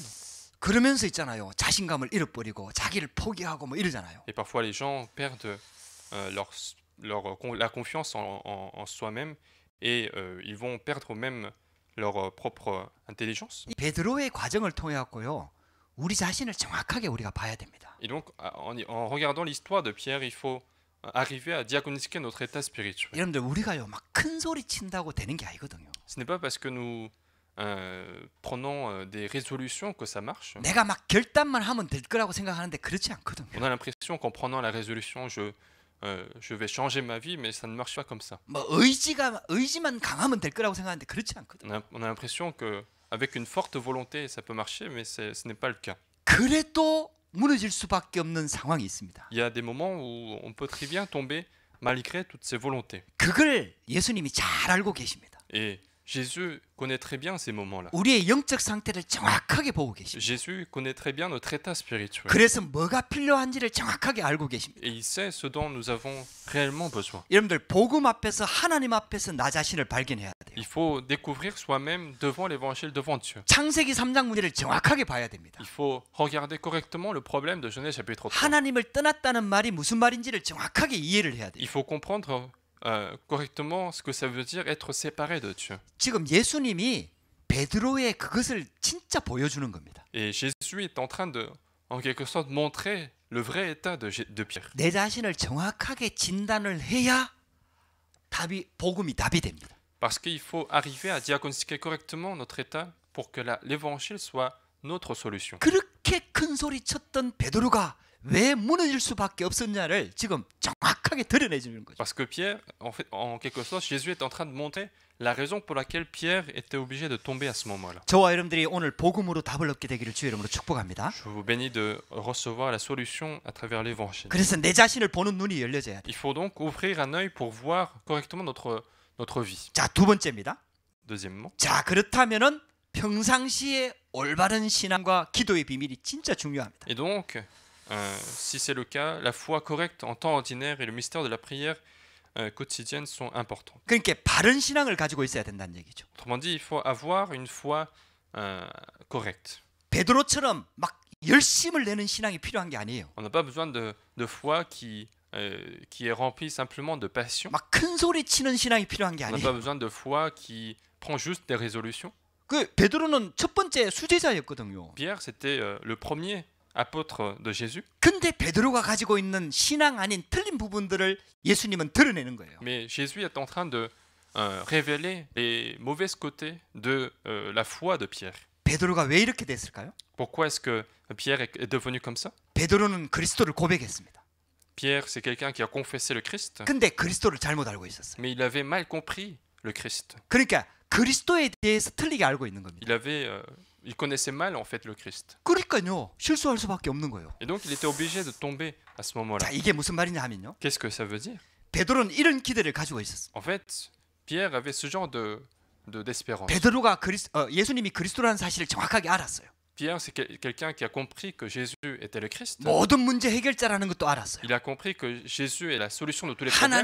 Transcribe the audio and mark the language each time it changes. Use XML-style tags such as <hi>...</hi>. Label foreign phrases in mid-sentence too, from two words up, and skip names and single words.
<ko>그러면서 있잖아요. 자신감을 잃어버리고 자기를 포기하고 뭐 이러잖아요.</ko> <fr>Et parfois, les gens perdent la confiance en soi-même et ils vont perdre même leur propre intelligence.</fr> <ko>이 베드로의 과정을 통해 갖고요, 우리 자신을 정확하게 우리가 봐야 됩니다.</ko> <fr>Et donc, en regardant l'histoire de Pierre, il faut arriver à diagnostiquer notre état spirituel.</fr> <ko>여러분들 우리가요 막 큰 소리 친다고 되는 게 아니거든요.</ko> <fr>Ce n'est pas parce que nous prenons des résolutions que ça marche.</fr> <ko>내가 막 결단만 하면 될 거라고 생각하는데 그렇지 않거든요.</ko> <fr>On a l'impression qu'en prenant la résolution, je vais changer ma vie, mais ça ne marche pas comme ça.</fr> <ko>뭐 의지만 강하면 될 거라고 생각하는데 그렇지 않거든요.</ko> <fr>On a l'impression qu'avec une forte volonté, ça peut marcher, mais ce n'est pas le cas.</fr> <ko>그래도 무너질 수밖에 없는 상황이 있습니다.</ko> <fr>Il y a des moments où on peut très bien tomber malgré toutes ces volontés.</fr> <ko>그걸 예수님이 잘 알고 계십니다.</ko> <fr>Et Jésus connaît très bien ces moments-là.</fr> <ko>우리의 영적 상태를 정확하게 보고 계십니다.</ko> <fr>Jésus connaît très bien notre état spirituel.</fr> <ko>그래서 뭐가 필요한지를 정확하게 알고 계십니다.</ko> <fr>Et il sait ce dont nous avons réellement besoin.</fr> <ko>여러분들 복음 앞에서 하나님 앞에서 나 자신을 발견해야 돼요.</ko> <fr>Il faut découvrir soi-même devant l'évangile, devant Dieu.</fr> <ko>창세기 3장 문제를 정확하게 봐야 됩니다.</ko> <fr>Il faut regarder correctement le problème de Genèse chapitre 3.</fr> <ko>하나님을 떠났다는 말이 무슨 말인지를 정확하게 이해를 해야 돼요.</ko> <fr>Il faut comprendre correctement ce que ça veut dire être séparé de Dieu.</fr> <ko>지금 예수님이 베드로의 그것을 진짜 보여주는 겁니다.</ko> <fr>Et Jésus est en train de, en quelque sorte, montrer le vrai état de Pierre.</fr> <ko>내 자신을 정확하게 진단을 해야 복음이 답이 됩니다.</ko> <fr>Parce qu'il faut arriver à diagnostiquer correctement notre état pour que l'évangile soit notre solution.</fr> <ko>그렇게 큰 소리 쳤던 베드로가 왜 무너질 수밖에 없었냐를 지금 정확하게 드러내 주는 거죠.</ko> <fr>Parce que Pierre, en fait, en quelque sorte, Jésus est en train de montrer la raison pour laquelle Pierre était obligé de tomber à ce moment-là.</fr> <ko>저와 여러분들이 오늘 복음으로 답을 얻게 되기를 주의 이름으로 축복합니다.</ko> <fr>Je vous bénis de recevoir la solution à travers l'évangile.</fr> <ko>그래서 내 자신을 보는 눈이 열려져야 돼.</ko> <fr>Il faut donc ouvrir un œil pour voir correctement notre vie.</fr> <ko>자, 두 번째입니다.</ko> <fr>Deuxièmement,</fr> <ko>자, 그렇다면은 평상시에 올바른 신앙과 기도의 비밀이 진짜 중요합니다.</ko> <fr>et donc, si c'est le cas, la foi correcte en temps ordinaire et le mystère de la prière quotidienne sont importants.</fr> <ko>그러니까 바른 신앙을 가지고 있어야 된다는 얘기죠.</ko> <fr>Autrement dit, il faut avoir une foi correcte.</fr> <ko>베드로처럼 막 열심을 내는 신앙이 필요한 게 아니에요.</ko> <fr>On n'a pas besoin de foi qui est remplie simplement de passion.</fr> <ko>막 큰 소리 치는 신앙이 필요한 게</ko> <fr>On n'a pas</fr> <ko>아니에요.</ko> <fr>besoin de foi qui prend juste des résolutions.</fr> <ko>그 베드로는 첫 번째 수제자였거든요.</ko> <fr>Pierre, c'était le premier apôtre de Jésus,</fr> <ko>근데 베드로가 가지고 있는 신앙 아닌 틀린 부분들을 예수님은 드러내는 거예요.</ko> <fr>mais Jésus est en train de révéler les mauvais côtés de la foi de Pierre.</fr> <ko>베드로가 왜 이렇게 됐을까요?</ko> <fr>Pourquoi est-ce que Pierre est devenu comme ça?</fr> <ko>베드로는 그리스도를 고백했습니다.</ko> <fr>Pierre, c'est quelqu'un qui a confessé le Christ,</fr> <ko>근데 그리스도를 잘못 알고 있었어요.</ko> <fr>mais il avait mal compris le Christ.</fr> <ko>그러니까 그리스도에 대해서 틀리게 알고 있는 겁니다.</ko> <fr>Il connaissait mal en fait le Christ.</fr> <ko>그러니까요. 실수할 수밖에 없는 거예요.</ko> <fr>Et donc il était obligé de tomber à ce moment-là.</fr> <ko>자, 이게 무슨 말이냐 하면요.</ko> <fr>Qu'est-ce que ça veut dire?</fr> <ko>베드로는 이런 기대를 가지고 있었어요.</ko> <fr>En fait, Pierre avait ce genre d'espérance.</fr> <ko>베드로가 예수님이 그리스도라는 사실을 정확하게 알았어요.</ko> <fr>Pierre, c'est quelqu'un qui a compris que Jésus était le Christ.</fr> <ko>모든 문제 해결자라는 것도 알았어요.</ko> <fr>Il a compris que Jésus est la solution de tous les problèmes.</fr>